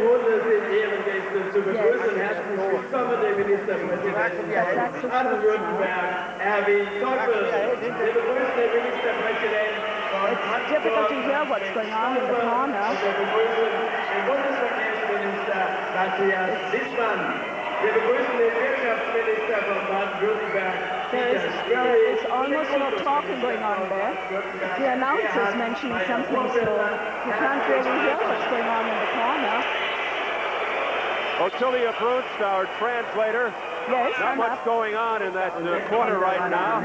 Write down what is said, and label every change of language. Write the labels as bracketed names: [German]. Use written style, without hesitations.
[German] Runde sind Ehrengäste zu begrüßen. Herzlich willkommen, der Ministerpräsident von Baden-Württemberg, Erwin Teufel. Wir begrüßen den Ministerpräsident von [English] It's difficult to hear what's going on in the corner. [German] Wir begrüßen den Bundesverkehrsminister Matthias Wissmann. Wir begrüßen den Wirtschaftsminister von Baden-Württemberg. [English] There is almost no talking going on there. The announcer is mentioning something, so you can't really hear what's going on in the corner. Ottilia Brunst, our translator. Yes, Not much going on in that corner right now.